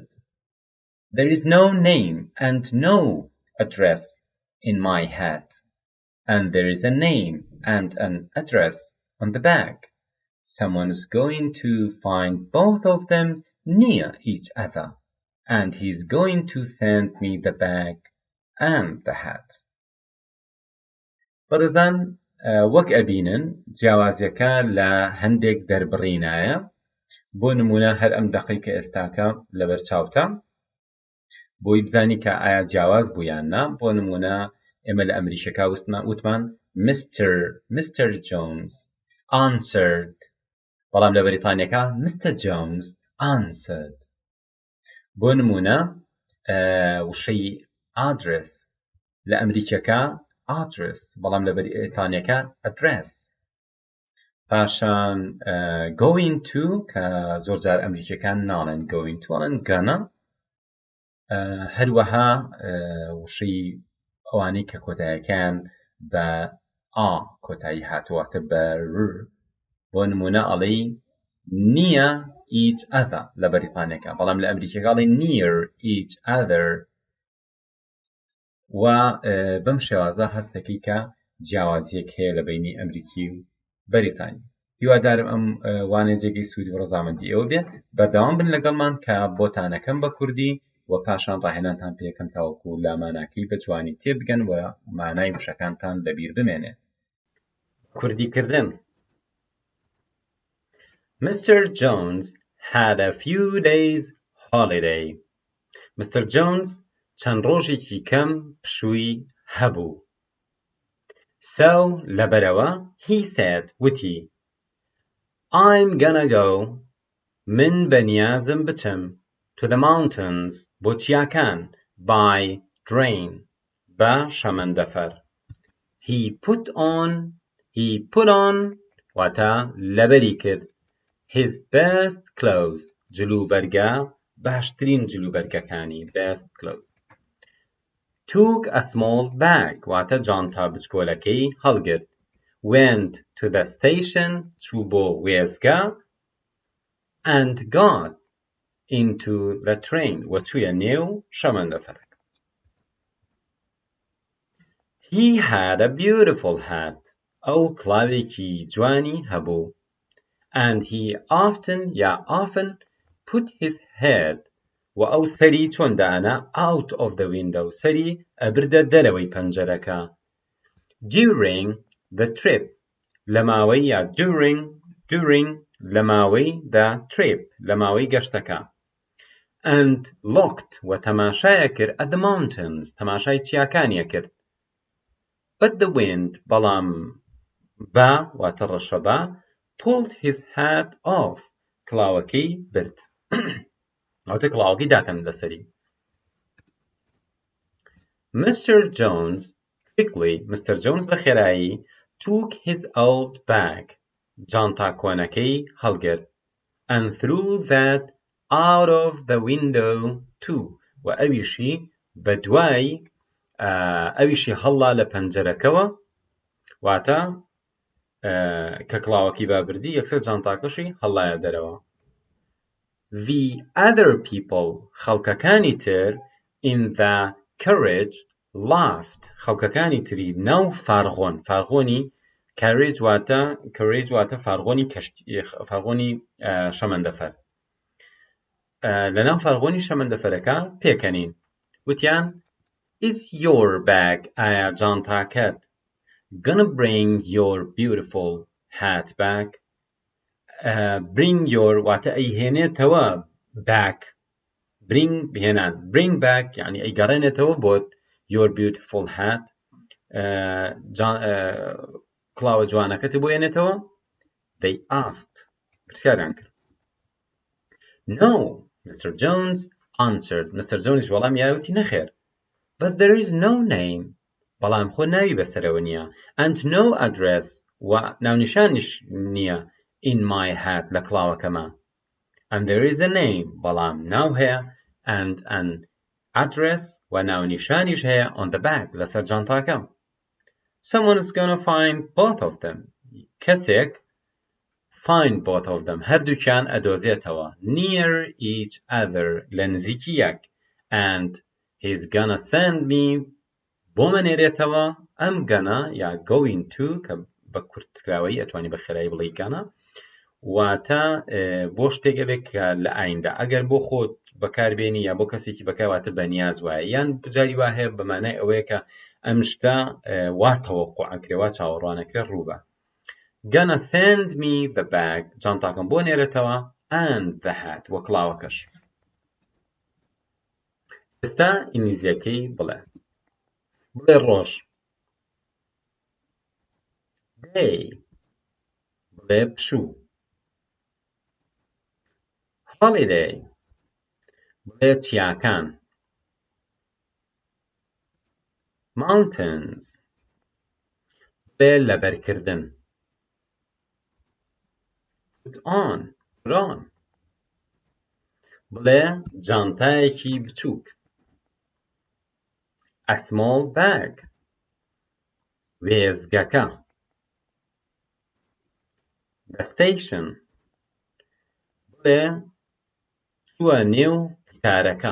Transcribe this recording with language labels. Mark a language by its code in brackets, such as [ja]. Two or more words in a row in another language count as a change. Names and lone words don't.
[en] "There is no name and no address in my hat, and there is a name and an address on the bag. Someone's going to find both of them near each other, and he's going to send me the bag and the hat." [ckb] بەڕێزان وەک ئەبینن جیاوازیەکە لە هەندێک دەربڕینایە. بۆ نمونە هەر ئەم دەقەی کە ئێستاکە لەبەر چاوتە بۆی بزانی کە ئایا جیاواز بوویان نا. بۆ نمونە ئێمە لە ئەمریکەکە وتمان Mr. [en] Jones answered، [ckb] بەڵام لە بەریتانیەکە Mr. [en] Jones answered. [ckb] بۆ نمونە وشەی address لە ئەمریکەکە address، بەڵام لە بەریتانیەکە address. پاشان [en] going to [ckb] کە زۆر جار ئەمریکەکان ناڵێن [en] going to، [ckb] ئەڵێن gonna. هەروەها وشەی ئەوانەی کە کۆتایەکان بە کۆتایی هاتوواتە بەر بۆ نمونە ئەڵێی [en] near each other [ckb] لە بەریتانیەکە بەڵام لە ئەمریکیەکە ئەڵێی [en] near each other [ckb] و بەم شێوازە هەستەکەی کە جیاوازیەک هەیە لە بینی ئەمریکی و بەریتانی هیوادارم ئەم وانەیە جێگەی سوودی و ڕەزامەندی ئێوە بێت بەردەوام بن لەگەڵمان کە بۆتانەکەم بە کوردی و پاشان ڕاهێنانتان پێکەم تاوەکو لا ماناکەی بە جوانی تێبگەن و مانای وشەکانتان لەبیر بمێنێ کوردیکردن Mr. [en] Jones had a few days holiday. [ckb] Mr. Jones چەند ڕۆژێکی کەم پشووی هەبوو. [en] So لەبەرەوە he said وتی I'm gonna go [ckb] من بەنیازم بچم [en] to the mountains [ckb] بۆ چیاکان [en] by train [ckb] بە شەمەندەفەر [en] he put on [ckb] واتە لەبەری کرد [en] his best clothes [ckb] جلوبەرگە باشترین جلوبەرگەکانی [en] best clothes took a small bag [ckb] واتە جانتا بچکۆلەکەی هەڵگرت [en] went to the station [ckb] چوو بۆ وێزگە [en] and got into the train [ckb] و چوویە نێو شەمەندەفەرەکە [en] he had a beautiful hat [ckb] ئەو کڵاوێکی جوانی هەبوو [en] and he often put his head [ckb] و ئەو سەری چۆن دانا [en] out of the window [ckb] سەری ئەبردە دەرەوەی پەنجەرەکە [en] during the [ckb] trip لە ماوەی یا during لە ماوەی [en] the trip [ckb] لە ماوەی گەشتەکە [en] and looked [ckb] و تەماشایە کرد [en] at the mountains [ckb] تەماشای چیاکانیە کرد [en] but the wind [ckb] بەڵام بە واتە ڕەشەبا [en] pulled his hat off [ckb] کڵاوەکەی برد ئەوتە کڵاوەکەی داکەن لەسەری Mr. [en] Jones بەخێرایی took his old bag [ckb] جانتا کۆنەکەی هەڵگرت [en] and threw that out of the window too [ckb] و ئەویشی بەدوای ئەویشی هەڵا لە پەنجەرەکەوە واتە کە کڵاوەکەی بابردی یەکسەر جانتاکەشی هەڵایە دەرەوە [en] The other people [ckb] خەڵکەکانی تر in [en] the carriage laughed [ckb] خەڵکەکانی تری ناو فارغۆنی carriage واتە فارغۆنی شەمەندەفەر لەناو فارغۆنی شەمەندەفەرەکە پێکەنین وتیان [en] Is your bag [ckb] ئایا جانتاکەت [en] gonna bring your beautiful hat back bring your [ckb] واتە ئەیهێنێتەوە [en] back bring back [ckb] یعنی ئەیگەڕێنێتەوە بۆت [en] your beautiful hat [ckb] کڵاوە جوانەکەت بۆ هێنێتەوە [en] they asked [ckb] پرسیاریان کرد No Mr. [en] Jones answered Mr. Jones [ckb] وەڵامی یاوتی نەخێر [en] but there is no name [ckb] بەڵام خۆ ناوی بەسەرەوە نییە [en] and no address [ckb] و ناونیشانیش نییە [en] in my hat [ckb] لە کڵاوەکەمە [en] and there is a name [ckb] بەڵام ناو هەیە [en] and an address و [ckb] ناونیشانیش هەیە [en] on the back [ckb] لەسەر جانتاکەم [en] someone is gonna find both of them کەسێک find both of them [ckb] هەردووکیان ئەدۆزێتەوە [en] near each other [ckb] لە نزیکی یەک [en] and he's gonna send me [ckb] بۆ منێرێتەوە ئەم گەنە یا [en] going to [ckb] کە بە کورتکراوەی ئەتوانی بە خێرایی بڵێ گەنە واتە بۆ شتێک بێت کە لە ئایندا ئەگەر بۆ خۆت بەکاربێنی یا بۆ کەسێکی بەکاراتە بەنیاز وایە یان بجاری وا هەیە بەمانای ئەوەیە کە ئەم شتە وا تەوەقوعەکرێ وا چاوەڕوانەکرێ ڕووبە [en] gonna send me the bag [ckb] جانتاکەم بۆ نێرێتەوە [en] and the hat [ckb] وە کڵاوەکەش ئێستا ئینگلیزیەکەی بڵێ ڕۆژ day بڵێ پشوو holiday بڵێ چیاکان mountains بڵێ لەبەرکردن [en] put on [ckb] بڵێ جانتایەکی بچووک [en] a small bag [ckb] وێستگەکە. [en] The station. [ckb] بڵێ چووە نێو قوتارەکە.